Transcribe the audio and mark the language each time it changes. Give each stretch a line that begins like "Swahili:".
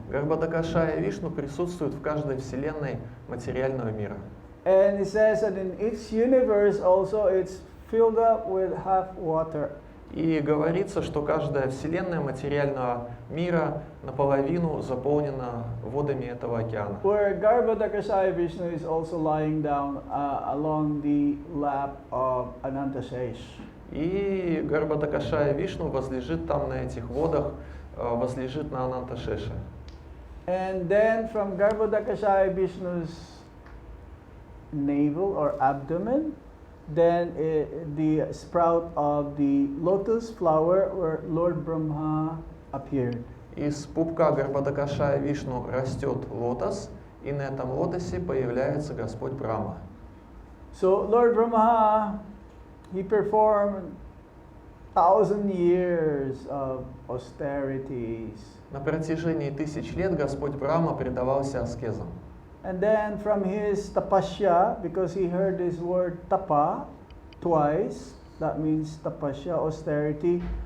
Russian: Гарбадакашая Вишну присутствует в каждой вселенной материального мира.
English: And it says that in each universe also it's filled up with half water.
Russian: И говорится, что каждая вселенная материального мира наполовину заполнена водами этого океана.
English: Where Garbhodakashayi Vishnu is also lying down along the lap of Anantashesh.
Russian: И Гарбадакашая Вишну возлежит там на этих водах, возлежит на Ананташеше.
English: And then from Garbhodakashayi Vishnu's navel or abdomen, then the sprout of the lotus flower where Lord Brahma appeared.
Russian: Из пупка Гарбадакашая Вишну растет лотос, и на этом лотосе появляется Господь Брахма.
English: So Lord Brahma, he performed 1,000 years of austerities.
Russian: На протяжении 1000 лет Господь Брахма предавался аскезам.
English: And then from his tapasya, because he heard this word tapa twice, that means tapasya, austerity.